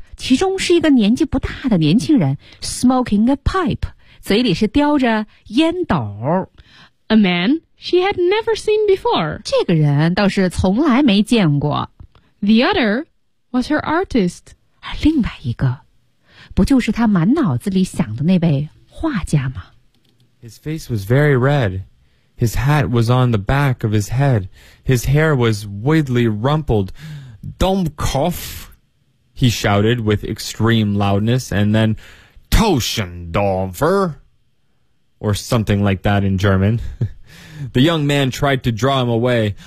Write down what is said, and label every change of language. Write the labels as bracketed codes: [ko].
[zh] 其中是一个年纪不大的年轻人 [en] smoking a pipe, [zh] 嘴里是叼着烟斗。 [en] A man she had never seen before. [zh] 这个人倒是从来没见过。 [en] The other was her artist. [zh] 另外一个，不就是她满脑子里想的那位画家吗? [en] His face was very red. His hat was on the back of his head. His hair was widely rumpled. Domkopf! He shouted with extreme loudness, and then Toschendorfer! Or something like that in German. The young man tried to draw him away.